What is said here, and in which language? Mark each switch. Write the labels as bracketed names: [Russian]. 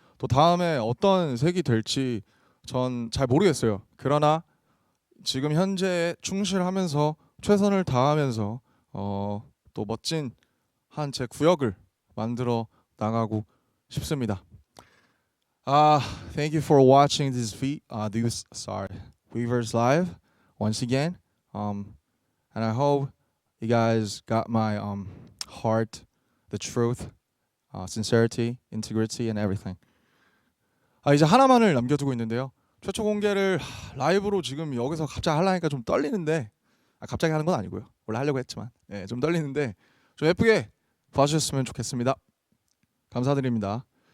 [Korean] 또 다음에 어떤 색이 될지 전 잘 모르겠어요. 그러나 지금 현재에 충실하면서 최선을 다하면서 또 멋진 한 제 구역을 만들어 나가고 싶습니다. [English] Thank you for watching this Weverse Live once again. And I hope you guys got my heart, the truth, sincerity, integrity, and everything. [Korean] 이제 하나만을 남겨두고 있는데요. 최초 공개를 라이브로 지금 여기서 갑자기 하려니까 좀 떨리는데, 갑자기 하는 건 아니고요. 원래 하려고 했지만 좀 떨리는데 좀 예쁘게 봐주셨으면 좋겠습니다. 감사드립니다.